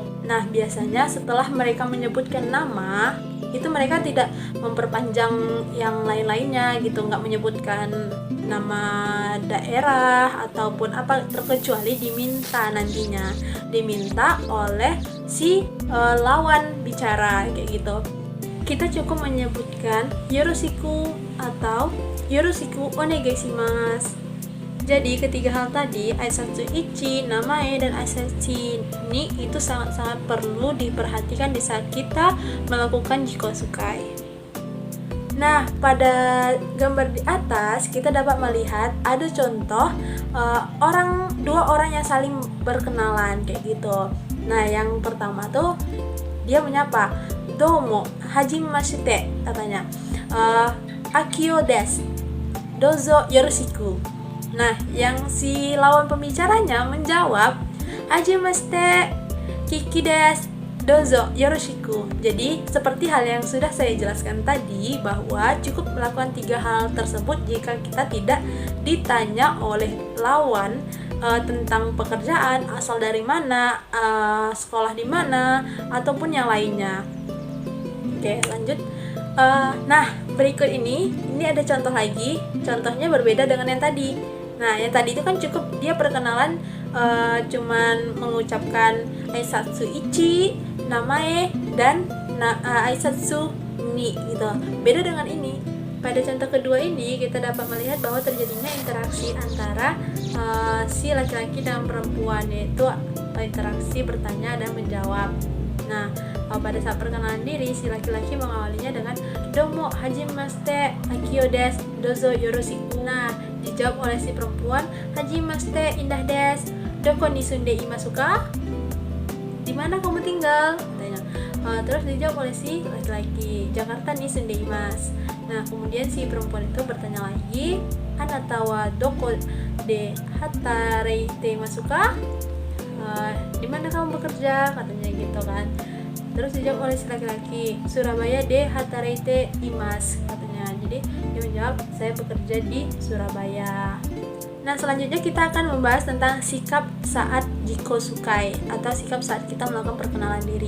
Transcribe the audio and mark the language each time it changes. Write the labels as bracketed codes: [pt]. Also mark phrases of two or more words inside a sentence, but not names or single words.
[id] Nah, biasanya setelah mereka menyebutkan nama, itu mereka tidak memperpanjang yang lain-lainnya gitu, nggak menyebutkan nama daerah ataupun apa, terkecuali diminta oleh si lawan bicara kayak gitu. Kita cukup menyebutkan yoroshiku atau [ja] よろしくお願いします. [id] Jadi ketiga hal tadi, [ja] 挨拶一、名前, [id] dan [ja] 挨拶二 [id] itu sangat-sangat perlu diperhatikan di saat kita melakukan [ja] 自己紹介. [id] Nah, pada gambar di atas kita dapat melihat ada contoh dua orang yang saling berkenalan kayak gitu. Nah, yang pertama tuh dia menyapa, [ja] どうも、はじめまして katanya, アキオです、どうぞよろしく. [id] Nah, yang si lawan pembicaranya menjawab, [ja] はじめまして、キキです、どうぞよろしく. [id] Jadi, seperti hal yang sudah saya jelaskan tadi, bahwa cukup melakukan 3 hal tersebut jika kita tidak ditanya oleh lawan tentang pekerjaan, asal dari mana, sekolah di mana, ataupun yang lainnya. Oke, lanjut. Nah, berikut ini ada contoh lagi. Contohnya berbeda dengan yang tadi. Nah, yang tadi itu kan cukup dia perkenalan cuman mengucapkan [ja] 挨拶一、名前, [id] dan [ja] 挨拶二 [id] gitu. Beda dengan ini. Pada contoh kedua ini kita dapat melihat bahwa terjadinya interaksi antara si laki-laki dan perempuan, yaitu interaksi bertanya dan menjawab. Nah, pada saat perkenalan diri, si laki-laki mengawalinya dengan [ja] どうも、はじめまして、アキオです、どうぞよろしく. [id] Nah, dijawab oleh si perempuan, [ja] はじめまして、インダです、どこに住んでいますか? [id] Di mana kamu tinggal? Katanya. Terus dijawab oleh si laki-laki, [ja] ジャカルタに住んでいます. [id] Nah, kemudian si perempuan itu bertanya lagi, [ja] あなたはどこで働いていますか? [id] Di mana kamu bekerja? Katanya gitu kan. Terus dijawab oleh si laki-laki, [ja] スラバヤで働いています, [id] katanya. Jadi dia menjawab, saya bekerja di Surabaya. Nah, selanjutnya kita akan membahas tentang sikap saat [ja] 自己紹介 [id] atau sikap saat kita melakukan perkenalan diri.